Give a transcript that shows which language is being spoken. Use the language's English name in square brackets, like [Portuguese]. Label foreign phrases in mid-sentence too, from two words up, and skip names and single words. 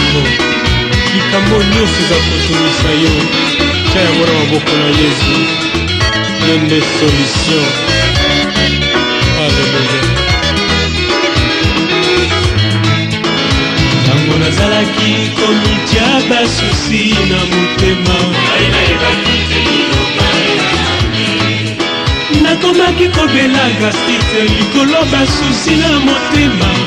[Lingala] likambo nyonso eza kotumisa yo, tia yango na maboko na Yesu. [French] Dieu des solutions. Alléluia. [Lingala] Ntango nazalaki komitya basusi na motema, nakomaki kobela gastrite likolo basusi na motema,